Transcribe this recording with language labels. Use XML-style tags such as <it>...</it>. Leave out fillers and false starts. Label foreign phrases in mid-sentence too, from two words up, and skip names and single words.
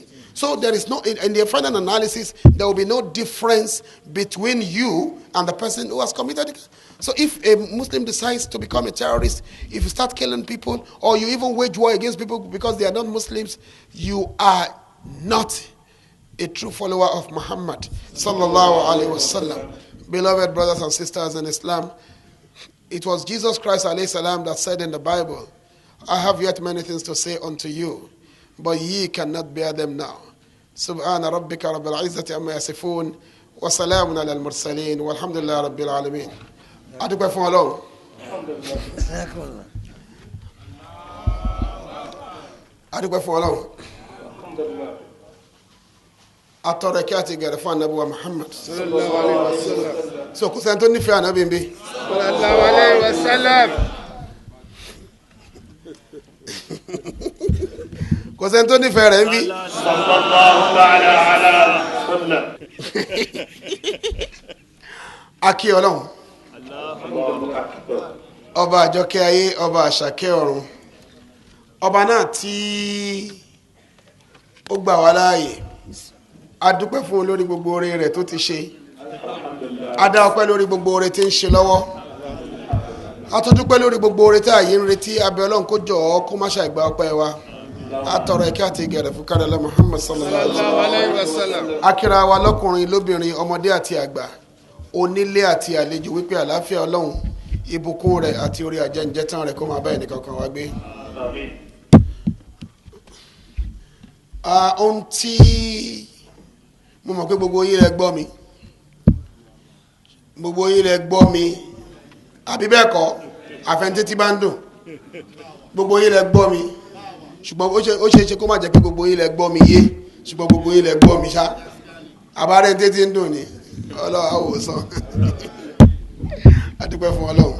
<en>So there is no, in the final analysis, there will be no difference between you and the person who has committed it. So if a Muslim decides to become a terrorist, if you start killing people, or you even wage war against people because they are not Muslims, you are not a true follower of Muhammad</en> <ar>صلى الله عليه وسلم.</ar> <en>Beloved brothers and sisters in Islam, it was Jesus Christ</en> <ar>عليه السلام</ar> <en>that said in the Bible, I have yet many things to say unto you, but ye cannot bear them now.</en> <ar>سبحان ربك رب العزة عما يصفون وسلام على المرسلين والحمد لله رب العالمين.</ar> <yo>adúpẹ́ fún Ọlọ́run. adúpẹ́ fún Ọlọ́run. atọrọ kí a ti gẹrẹ fún anabi wa Muhammad</yo> <ar>صلى الله عليه وسلم.</ar> <yo>so kò sẹ́ni tó nífẹ̀ẹ́ anabi ń bí.</yo> <ar>صلى الله عليه وسلم.</ar> <yo>kò sẹ́ni tó nífẹ̀ẹ́ rẹ̀ ń bí.</yo> <ar>صلى الله تعالى على سلم.</ar> <yo>akí Ọlọ́run. ọba àjọkẹ́ ayé ọba àṣàkẹ́ ọ̀run ọba náà tí ó gbà wá láàyè a dúpẹ́ fún lórí gbogbo oore rẹ̀ tó ti ṣe a dá ọpẹ́ lórí gbogbo oore tí ń ṣe lọ́wọ́ a tún dúpẹ́ lórí gbogbo oore tí ààyè ń retí abẹ́ Ọlọ́run kó jọ̀ọ́ kó má ṣàìgbà ọpẹ́ wa a tọrọ ìkẹ́ àti ìgẹ̀rẹ̀ fún kádàlá Muhammad</yo> <ar>صلى الله عليه وسلم.</ar> <yo>akíra wa lọ́kùnrin lóbìnrin ọmọdé àti àgbà onílé àti àlejò wípé àlàáfíà Ọlọ́run ìbùkún rẹ̀ àti orí àjẹǹjẹtàn rẹ̀ kó máa bá ẹnìkankan wá gbé. ohun tí mo mọ̀ pé gbogbo yín lẹ gbọ́ mi àbí bẹ́ẹ̀ kọ́ àfẹnté tí bá ń dùn gbogbo yín lẹ gbọ́ mi ṣùgbọ́n ó ṣe é ṣe kó má jẹ́ pé gbogbo yín lẹ gbọ́ mi yé ṣùgbọ́n gbogbo yín lẹ gbọ́ mi ṣá àbárẹ́nté tí ń dùn ni Ọlọ́run àwòsàn adúpẹ́ fún Ọlọ́run.</yo>